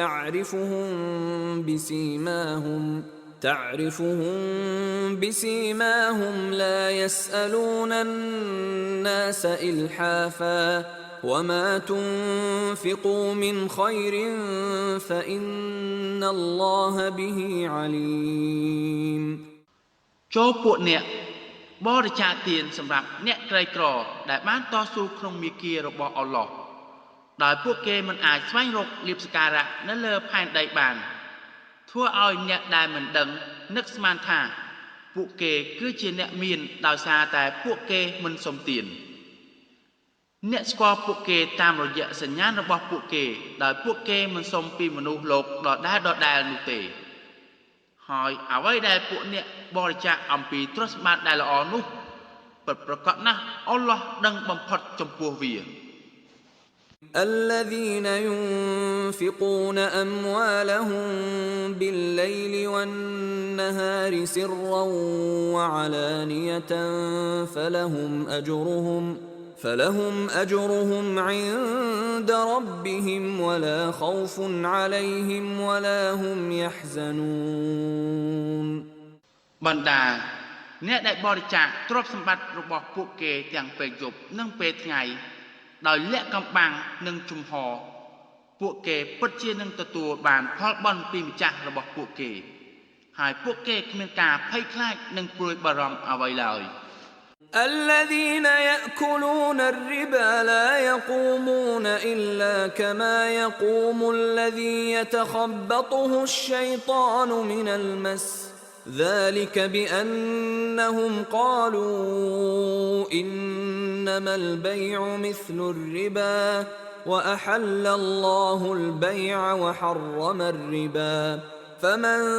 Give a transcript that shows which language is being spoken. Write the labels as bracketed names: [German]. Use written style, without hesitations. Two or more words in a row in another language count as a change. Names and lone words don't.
[Arabic] تعرفهم بسيماهم لا يسألون الناس إلحافا وما تنفقوا من خير فإن الله به عليم [Khmer] ចូលពួកអ្នកបរិច្ចាគទានសម្រាប់អ្នកក្រីក្រដែលបានតស៊ូក្នុងមាគ៌ារបស់អល់ឡោះដោយពួកគេមិនអាចស្វែងរ កលៀបសក្ការៈនៅលើផែនដីបានធ្វើឲ្យអ្នកដែលមិនដឹងនឹកស្មានថាពួកគេគឺជាអ្នកមានដោយសារតែពួកគេមិនសុំទានអ្នកស្គាល់ពួកគេតាមរយៈសញ្ញាណរបស់ពួកគេដោយពួកគេមិនសុំពីមនុស្សលោកដដែលនោះទេហើយអ្វីដែលពួកអ្នកបរិច្ចាគអំពីទ្រព្យសម្បត្តិដែលល្អនោះពិតប្រាកដណាស់អល់ឡោះដឹងបំផុតចំពោះវា [Arabic] الذين ينفقون أموالهم بالليل والنهار سرا وعلانية فلهم أجرهم عند ربهم ولا خوف عليهم ولا هم يحزنون [Khmer] បណ្ដាអ្នកដែលបរិច្ចាគទ្រព្យសម្បត្តិរបស់ពួកគេទាំងពេលយប់និងពេលថ្ងៃដោយលាក់កំបាំងនិងជំហរពួកគេពិតជានឹងទទួលបានផលបុណ្យពីម្ចាស់របស់ពួកគេហើយពួកគេគ្មានការភ័យខ្លាចនិងព្រួយបារម្ភអ្វីឡើយ [Arabic] الذين يأكلون الربا لا يقومون إلا كما يقوم الذي يتخبطه الشيطان من المس ذلك بأنهم قالوا إنما البيع مثل الربا وأحل الله البيع وحرم الربا فمن